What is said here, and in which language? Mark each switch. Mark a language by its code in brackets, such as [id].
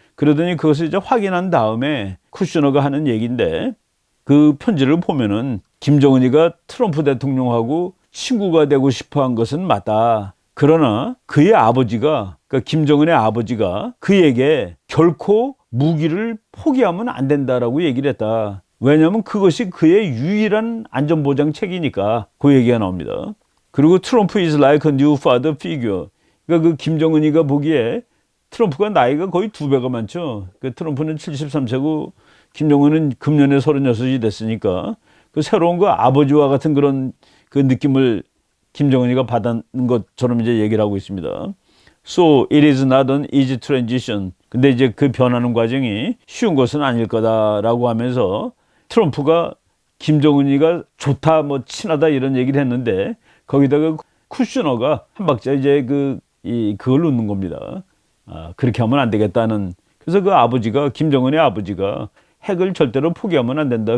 [ko] 그러더니 그것을 이제 확인한 다음에 쿠슈너가 하는 얘기인데 그 편지를 보면은 김정은이가 트럼프 대통령하고 친구가 되고 싶어 한 것은 맞다. 그러나 그의 아버지가, 그러니까 김정은의 아버지가 그에게 결코 무기를 포기하면 안 된다라고 얘기를 했다. 왜냐하면 그것이 그의 유일한 안전보장책이니까 그 얘기가 나옵니다. 그리고 [en] 트럼프 is like a new father figure. [ko] 그러니까 그 김정은이가 보기에 트럼프가 나이가 거의 2배가 많죠. 그 트럼프는 73세고 김정은은 금년에 36이 됐으니까 그 새로운 그 아버지와 같은 그런 그 느낌을 김정은이가 받은 것처럼 이제 얘기를 하고 있습니다. [en] So it is not an easy transition. [ko] 근데 이제 그 변하는 과정이 쉬운 것은 아닐 거다라고 하면서 트럼프가 김정은이가 좋다, 뭐 친하다 이런 얘기를 했는데 거기다가 쿠슈너가 한 박자 이제 그걸 넣는 겁니다. 그렇게 하면 안 되겠다는. 그래서 그 아버지가, 김정은의 아버지가 핵을 절대로 포기하면 안 된다.